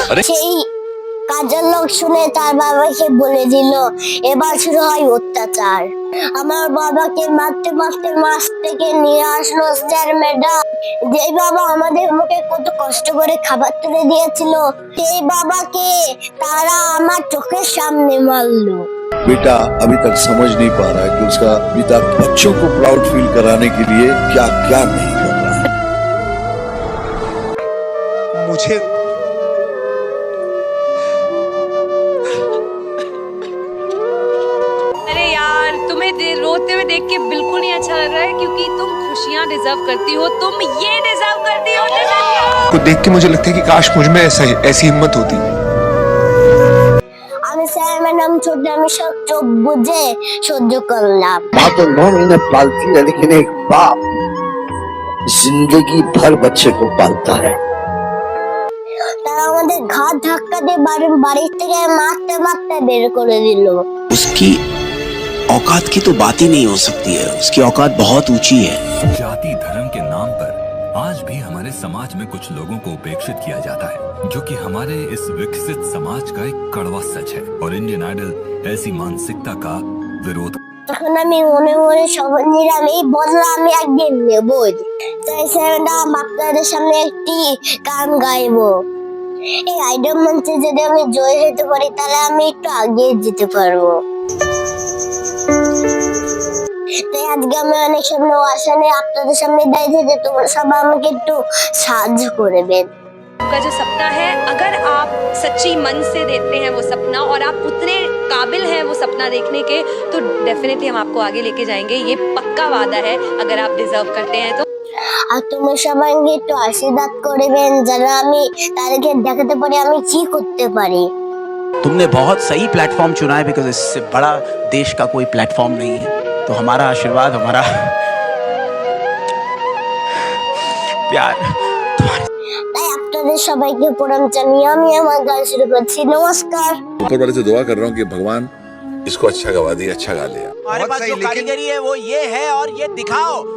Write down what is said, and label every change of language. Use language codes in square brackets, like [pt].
[bn] সেই কাজের লোক শুনে তার বাবাকে বলে দিল, এবার শুরু হয় অত্যাচার। আমার বাবাকে মারতে মারতে মাছ থেকে নিয়ে আসলো স্যার ম্যাডাম। যে বাবা আমাদের মুখে কত কষ্ট করে খাবার তুলে দিয়েছিল, সেই বাবাকে তারা আমার চোখের সামনে মারলো। [hi] बेटा अभी तक समझ नहीं पा रहा है कि उसका पिता बच्चों को प्राउड फील कराने के लिए क्या क्या नहीं कर रहा है। मुझे अरे यार, तुम्हें रोते हुए देख के बिल्कुल नहीं अच्छा लग रहा है, क्योंकि तुम खुशियाँ डिजर्व करती हो, तुम ये डिजर्व करती हो। को देख के मुझे लगता है कि काश मुझ में ऐसी हिम्मत होती। [bn] আমি স্যার ম্যাডাম ছোট, আমি সব চোখ বুঝে সহ্য করলাম। [hi] माँ तो 9 महीने पालती है, लेकिन एक बाप जिंदगी भर बच्चे को पालता है। [bn] তারা আমাদের ঘাট ধাক্কা দিয়ে বাড়ির থেকে মারতে মারতে বের করে দিল। [hi] उसकी औकात की तो बात ही नहीं हो सकती है, उसकी औकात बहुत ऊंची है। जाति धर्म के नाम पर आज भी हमारे समाज में कुछ लोगों को उपेक्षित किया जाता है, जो कि हमारे इस विकसित समाज का एक कड़वा सच है। और इंडियन आइडल ऐसी मानसिकता का विरोध। [bn] তখন আমি মনে মনে শপথ নিলাম এই বদলা আমি একদিন নেবই। তাই স্যার আপনাদের সামনে একটি গান গাইবো। এই আইডল মঞ্চে যদি আমি জয় হতে পারি তাহলে আমি একটু এগিয়ে যেতে পারবো। তাই আজকে আমি অনেক স্বপ্ন আশা নিয়ে আপনাদের সামনে দাঁড়িয়ে যে তোমরা সবাই আমাকে একটু সাহায্য করবেন। [hi] आपका जो सपना है, अगर आप सच्ची मन से देखते हैं वो सपना और आप उतने काबिल हैं वो सपना देखने के, तो डेफिनेटली हम आपको आगे लेके जाएंगे। ये पक्का वादा है, अगर आप डिजर्व करते हैं तो। [bn] আর তোমরা সবাই একটু আশীর্বাদ করবেন যেন আমি তাদেরকে দেখাতে পারি আমি কি করতে পারি। [hi] तुमने बहुत सही प्लेटफॉर्म चुना है, बिकॉज इससे बड़ा देश का कोई प्लेटफॉर्म नहीं है। तो हमारा आशीर्वाद, हमारा प्यार [bn] তাই আপনাদের সবাইকে প্রণাম জানিয়ে আমি আমার গান শুরু করছি। নমস্কার। [hi] ऊपर वाले से दुआ कर रहा हूँ कि भगवान इसको अच्छा गवा दिया, अच्छा गा लिया। हमारे पास जो कारीगरी है वो ये है, और ये दिखाओ।